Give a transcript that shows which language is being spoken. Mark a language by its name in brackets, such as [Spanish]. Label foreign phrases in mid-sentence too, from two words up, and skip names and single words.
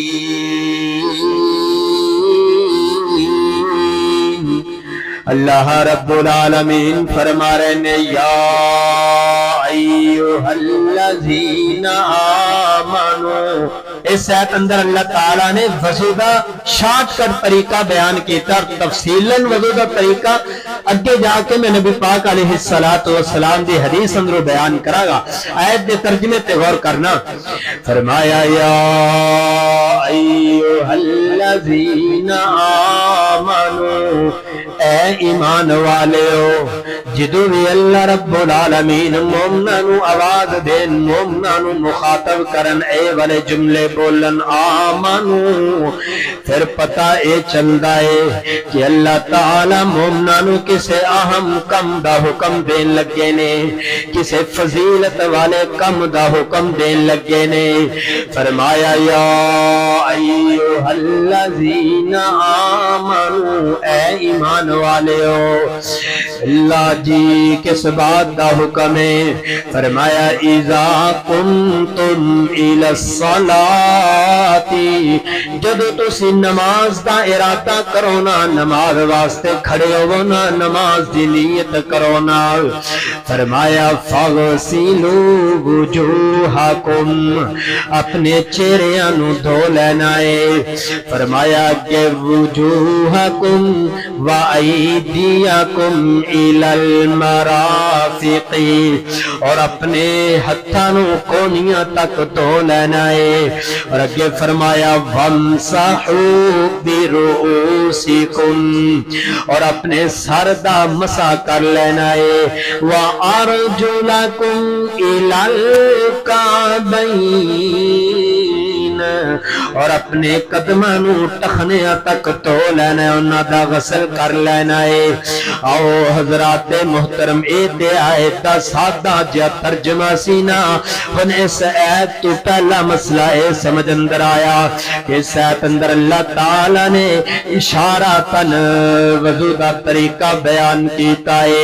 [Arabic] الله رب العالمين [Punjabi] ਫ਼ਰਮਾ ਰਹੇ ਨੇ [Arabic] يا أيها الذين آمنوا. [Punjabi] ਇਸ ਆਇਤ ਅੰਦਰ ਅੱਲਾਹ ਤਾਲਾ ਨੇ ਵਜ਼ੂ ਦਾ ਸ਼ਾਰਟਕੱਟ ਤਰੀਕਾ ਬਯਾਨ ਕਿਆ ਔਰ ਤਫ਼ਸੀਲਨ ਵਜ਼ੂ ਦਾ ਤਰੀਕਾ ਅੱਗੇ ਜਾਕੇ ਮੈਂ ਨਬੀ ਪਾਕ [Arabic] عليه الصلاة والسلام [Punjabi] ਦੀ ਹਦੀਸ ਅੰਦਰ ਬਯਾਨ ਕਰਾਂਗਾ। ਆਇਤ ਦੇ ਤਰਜਮੇ ਤੇ ਗ਼ੌਰ ਕਰਨਾ। ਫ਼ਰਮਾਇਆ [Arabic] يا أيها الذين آمنوا, [Punjabi] ਐ ਈਮਾਨ ਵਾਲੇ ਹੋ, ਜਿੱਦੋਂ ਭੀ [Arabic] الله رب العالمين [Punjabi] ਮੋਮਨਾਂ ਨੂੰ ਆਵਾਜ਼ ਦੇਣ, ਮੋਮਨਾਂ ਨੂੰ ਮੁਖ਼ਾਤਬ ਕਰਨ, ਏ ਵਾਲੇ ਜੁਮਲੇ ਬੋਲਣ ਆਮਨੂ, ਫਿਰ ਪਤਾ ਏ ਚਲਦਾ ਹੈ ਕਿ ਅੱਲਾਹ ਤਾਲਾ ਮੋਮਨਾਂ ਨੂੰ ਕਿਸੇ ਅਹਿਮ ਕੰਮ ਦਾ ਹੁਕਮ ਦੇਣ ਲੱਗੇ ਨੇ, ਕਿਸੇ ਫ਼ਜ਼ੀਲਤ ਵਾਲੇ ਕੰਮ ਦਾ ਹੁਕਮ ਦੇਣ ਲੱਗੇ ਨੇ। [Arabic] فرمايا يا أيها الذين آمنوا, [Punjabi] ਏ ਈਮਾਨ ਵਾਲੇ ਹੋ। [Urdu] اللہ جی کس بات کا حکم ہے? [Punjabi] फरमाया [Arabic] إذا كنتم إلى الصلاة, [Punjabi] ਜਦੋਂ ਤੁਸੀ ਨਮਾਜ਼ ਦਾ ਇਰਾਦਾ ਕਰੋ ਨਾ, ਨਮਾਜ਼ ਵਾਸਤੇ ਖੜ੍ਹੇ ਹੋ ਨਾ, ਨਮਾਜ਼ ਕੀ ਨੀਅਤ ਕਰੋ ਨਾ। फरमाया [Arabic] فاغسلوا وجوهكم, [Punjabi] ਅਪਣੇ ਚਿਹਰਿਆਂ ਨੂੰ ਧੋ ਲੈਣਾ ਹੈ। ਫ਼ਰਮਾਇਆ ਕੇ [Arabic] وجوهكم و أيديكم إلى المرافق, [Punjabi] ਔਰ ਅਪਣੇ ਹੱਥਾਂ ਕੂਹਣੀਆਂ ਤੱਕ ਧੋ ਲੈਣਾ ਹੈ। ਔਰ ਅੱਗੇ ਫ਼ਰਮਾਇਆ [Arabic] وامسحوا برءوسكم, [Punjabi] ਔਰ ਅਪਣੇ ਸਿਰ ਦਾ ਮਸਹ ਕਰ ਲੈਣਾ ਹੈ। [Arabic] وأرجلكم إلى الكعبين, [Punjabi] ਔਰ ਅਪਣੇ ਕਦਮਾਂ ਨੂੰ ਟਖਣਿਆਂ ਤੱਕ ਧੋ ਲੈਣਾ ਹੈ, ਉਨ੍ਹਾਂ ਦਾ ਗ਼ੁਸਲ ਕਰ ਲੈਣਾ ਹੈ। ਆਓ ਹਜ਼ਰਾਤ ਮੁਹਤਰਮ, ਏ ਤੇ ਆਇਤ ਦਾ ਸਾਦਾ ਜਿਹਾ ਤਰਜਮਾ ਸੀ ਨਾ। ਹੁਣ ਇਸ ਆਇਤ ਤੋਂ ਪਹਿਲਾ ਮਸਲਾ ਏ ਸਮਝ ਅੰਦਰ ਆਇਆ ਕਿ ਇਸ ਆਇਤ ਅੰਦਰ ਅੱਲਾਹ ਤਾਲਾ ਨੇ ਇਸ਼ਾਰਤਨ ਵਜ਼ੂ ਦਾ ਤਰੀਕਾ ਬਯਾਨ ਕੀਤਾ ਹੈ।